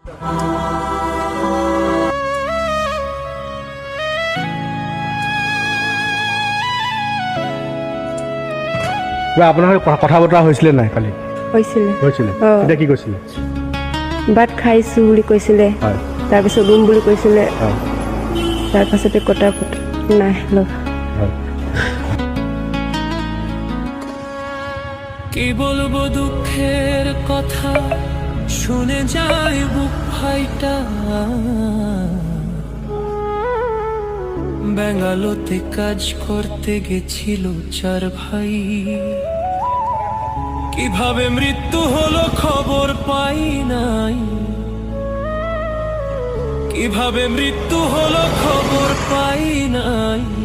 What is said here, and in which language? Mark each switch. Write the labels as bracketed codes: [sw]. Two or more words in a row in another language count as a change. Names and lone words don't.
[as] আপোনাৰ কথা বতৰা হৈছিলে নাই কালি? হৈছিলে। এতিয়া কি কৈছিলে? ভাত খাইছোঁ বুলি কৈছিলে, তাৰপিছত ৰুম বুলি কৈছিলে, তাৰপাছতে কথা নাই লগ। [bn] কি বলবো দুঃখের কথা, শুনে যায় বুক ফাইটা। বেঙ্গালোতে কাজ করতে গেছিল 4 ভাই, কিভাবে মৃত্যু হলো খবর পাই নাই, কিভাবে মৃত্যু হলো খবর পাই নাই।